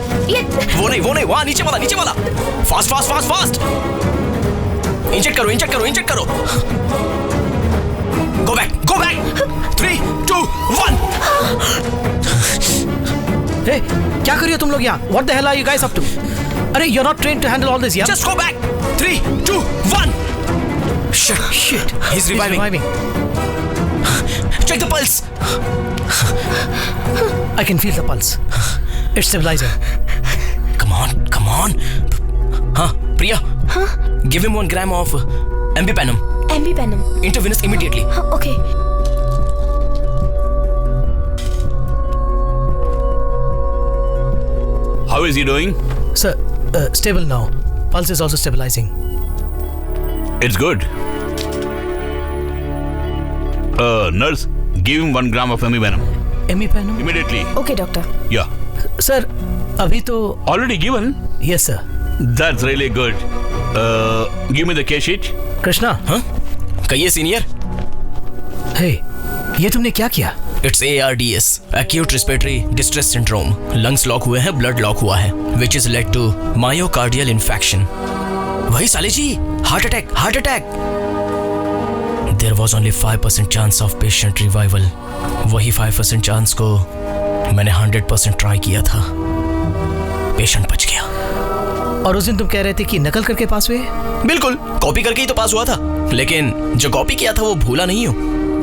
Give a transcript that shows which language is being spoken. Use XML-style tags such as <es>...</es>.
<hi>ये वो नहीं, वहाँ नीचे वाला। Fast। इंजेक्ट करो।</hi> <en>Go back। 3, 2, 1।</en> <hi>Hey, क्या कर रही हो तुम लोग यहाँ?</hi> <en>What the hell are you guys up to? अरे you're not trained to handle all this, yeah? Just go back. 3, 2, 1। Shit. He's reviving. Check the pulse. I can feel the pulse. It's stabilizing. Come on. हाँ, Priya.</en> <hi>हाँ?</hi> <en>Give him 1 gram of Ambipanum. Intravenous immediately.</en> <hi>हाँ, okay.</hi> <en>How is he doing? Sir, stable now. Pulse is also stabilizing. It's good. Nurse, give him 1 gram of Ambipanum. Ambipanum? Immediately. Okay doctor. Yeah.</en> <hi>Sir, अभी तो</hi> <en>Already given? Yes, sir. That's really good. Give me the case sheet.</en> <hi>Krishna, हाँ? कहिए senior. Hey, ये तुमने क्या किया?</hi> <en>It's ARDS, Acute Respiratory Distress Syndrome. Lungs lock हुए हैं, blood lock हुआ है, which is led to myocardial infarction.</en> <hi>वही साले जी, heart attack.</hi> <en>There was only 5% chance of patient revival.</en> <hi>वही 5% chance को मैंने 100% ट्राई किया था। पेशेंट बच गया। और उस दिन तुम कह रहे थे कि नकल करके पास हुए? बिल्कुल, कॉपी करके ही तो पास हुआ था, लेकिन जो कॉपी किया था वो भूला नहीं हूँ।</hi>